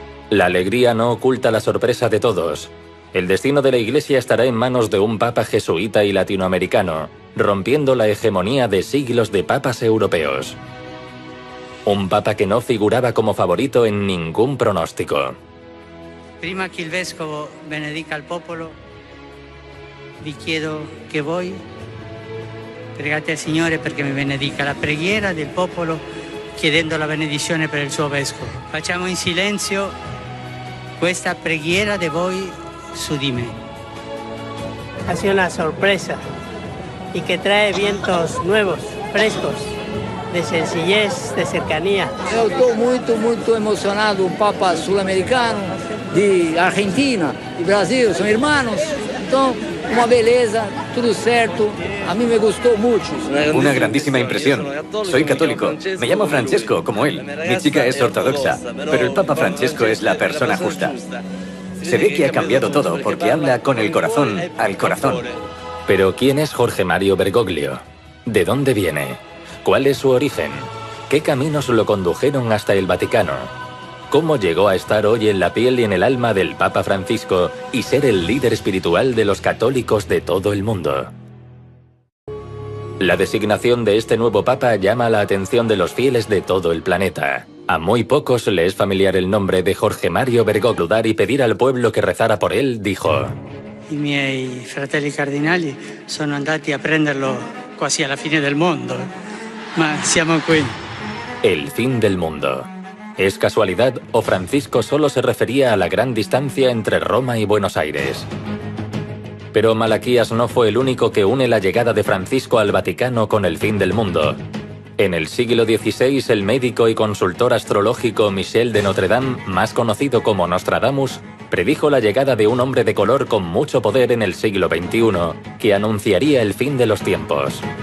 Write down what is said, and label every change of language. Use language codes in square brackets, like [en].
[es] La alegría no oculta la sorpresa de todos. El destino de la Iglesia estará en manos de un papa jesuita y latinoamericano, rompiendo la hegemonía de siglos de papas europeos. Un papa que no figuraba como favorito en ningún pronóstico. [it] Prima che il vescovo benedica il popolo, vi chiedo che voi pregate al Signore perché mi benedica la preghiera del popolo chiedendo la benedizione per il suo vescovo. Facciamo in silenzio questa preghiera di voi su di me. [es] Ha sido una sorpresa y que trae vientos nuevos, frescos, de sencillez, de cercanía. [pt] Eu estou muito emocionado. O Papa sul-americano, de Argentina, de Brasil, são irmãos. Então, uma beleza, tudo certo. [es] A mí me gustó mucho. Una grandísima impresión. Soy católico. Me llamo Francesco, como él. Mi chica es ortodoxa, pero el Papa Francesco es la persona justa. Se ve que ha cambiado todo porque habla con el corazón al corazón. Pero ¿quién es Jorge Mario Bergoglio? ¿De dónde viene? ¿Cuál es su origen? ¿Qué caminos lo condujeron hasta el Vaticano? ¿Cómo llegó a estar hoy en la piel y en el alma del Papa Francisco y ser el líder espiritual de los católicos de todo el mundo? La designación de este nuevo Papa llama la atención de los fieles de todo el planeta. A muy pocos le es familiar el nombre de Jorge Mario Bergoglio. Y pedir al pueblo que rezara por él, dijo: I miei fratelli cardinali sono andati a prenderlo quasi alla fine del mondo, ma siamo qui. El fin del mundo. ¿Es casualidad o Francisco solo se refería a la gran distancia entre Roma y Buenos Aires? Pero Malaquías no fue el único que une la llegada de Francisco al Vaticano con el fin del mundo. En el siglo XVI, el médico y consultor astrológico Michel de Notre Dame, más conocido como Nostradamus, predijo la llegada de un hombre de color con mucho poder en el siglo XXI, que anunciaría el fin de los tiempos.